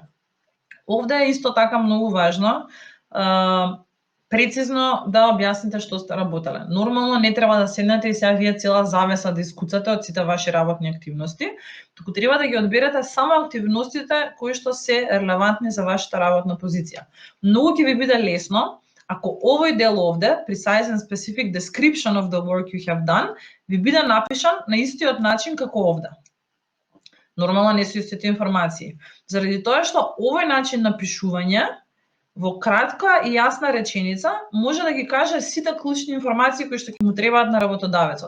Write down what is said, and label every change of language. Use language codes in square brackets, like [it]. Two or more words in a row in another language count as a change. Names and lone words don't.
[mk] Овде е исто така многу важно прецизно да објасните што сте работеле. Нормално не треба да седнете и сега вие цела завеса да искуцате од сите ваши работни активности, туку треба да ги одберете само активностите кои што се релевантни за вашата работна позиција. Многу ќе ви биде лесно ако овој дел овде, [en] precise and specific description of the work you have done, [mk] ви биде напишан на истиот начин како овде. Нормално не се истите информации. Заради тоа што овој начин на пишување во кратка и јасна реченица може да ги каже сите клучни информации кои што ќе му требаат на работодавецот.